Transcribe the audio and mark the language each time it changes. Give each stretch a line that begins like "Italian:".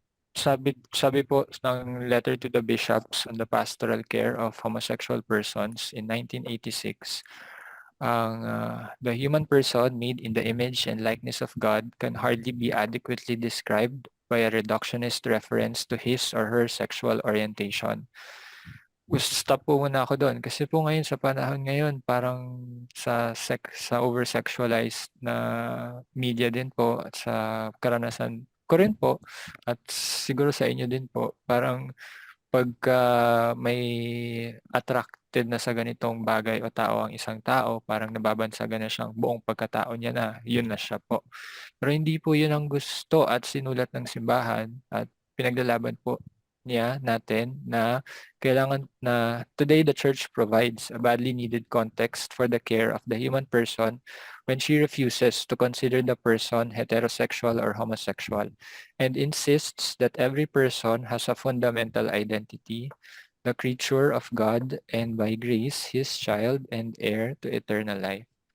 Filipino: Sabi po ng
English: Letter to the Bishops on the Pastoral Care of Homosexual Persons in 1986, the human person made in the image and likeness of God can hardly be adequately described by a reductionist reference to his or her sexual orientation.
Filipino: Stop po muna ako doon kasi po ngayon sa panahon ngayon parang sa over-sexualized na media din po at sa karanasan ko rin po at siguro sa inyo din po parang pagka may attracted na sa ganitong bagay o tao ang isang tao, parang nababansagan na siyang buong pagkatao niya na yun na siya po. Pero hindi po yun ang gusto at sinulat ng simbahan at pinaglalaban po niya natin na kailangan na
English: today the church provides a badly needed context for the care of the human person when she refuses to consider the person heterosexual or homosexual and insists that every person has a fundamental identity, the creature of God, and by grace, his child and heir to eternal life.